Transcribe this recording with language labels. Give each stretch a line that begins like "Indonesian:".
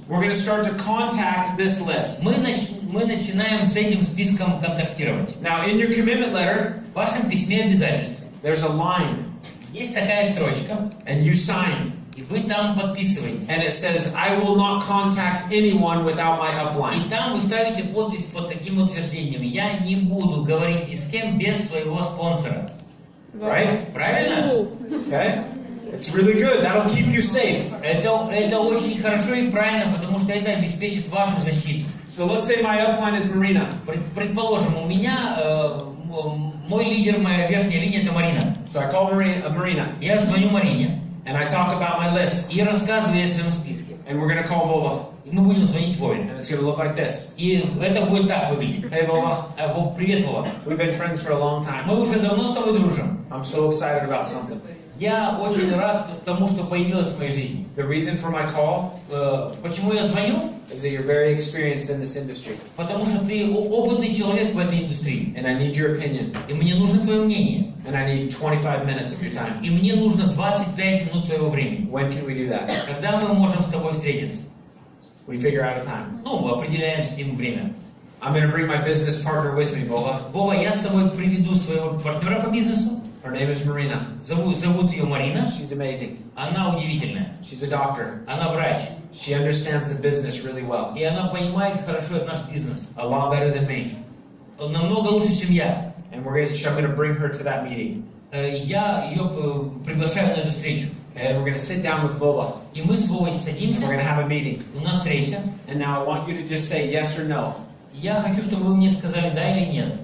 English: We're going to start to contact this list.
Russian: Мы начинаем с этим списком контактировать.
English: Now, in your commitment letter,
Russian: В вашем письме обязательств
English: there's a line,
Russian: есть такая строчка,
English: and you sign.
Russian: и вы там подписываете.
English: And it says, I will not contact anyone without my
Russian: И
English: upline.
Russian: там вы ставите подпись под таким утверждением. Я не буду говорить ни с кем без своего спонсора.
English: Right?
Russian: Правильно?
English: Okay? It's really good. That'll keep you safe.
Russian: Это очень хорошо и правильно, потому что это обеспечит вашу защиту.
English: So let's say my upline is Marina.
Russian: Предположим, у меня мой лидер, моя верхняя линия — это Марина.
English: So I call Marina,
Russian: Я звоню Марине
English: and I talk about my list.
Russian: и рассказываю о своем списке.
English: And we're going to call Vova.
Russian: И мы будем звонить Вове.
English: And it's going to look like this.
Russian: И это будет так выглядеть.
English: Hey, Vova.
Russian: Вов, привет, Вова.
English: We've been friends for a long time.
Russian: Мы уже давно с тобой дружим.
English: I'm so excited about something.
Russian: Я очень рад тому, что появилось в моей жизни.
English: The reason for my call
Russian: Почему я звоню?
English: is that you're very experienced in this industry.
Russian: Потому что ты опытный человек в этой индустрии.
English: And I need your opinion.
Russian: И мне нужно твое мнение.
English: And I need 25 minutes of your time.
Russian: И мне нужно 25 минут твоего времени.
English: When can we do that?
Russian: Когда мы можем с тобой встретиться?
English: We figure out a time.
Russian: Ну, мы определяем с ним время.
English: I'm going to bring my business partner with me, Vova.
Russian: Вова, я с собой приведу своего партнера по бизнесу.
English: Her name is Marina.
Russian: Зовут ее Марина.
English: She's amazing.
Russian: Она удивительная.
English: She's a doctor.
Russian: Она врач.
English: She understands the business really well.
Russian: И она понимает хорошо наш бизнес.
English: A lot better than me.
Russian: Намного лучше, чем я.
English: And I'm going to bring her to that meeting.
Russian: Я ее приглашаю на эту встречу.
English: And we're going to sit down with Vova.
Russian: И мы с Вовой
English: And
Russian: садимся.
English: we're going to have a meeting.
Russian: У нас встреча.
English: And now I want you to just say yes or no.
Russian: Я хочу, чтобы вы мне сказали да или нет.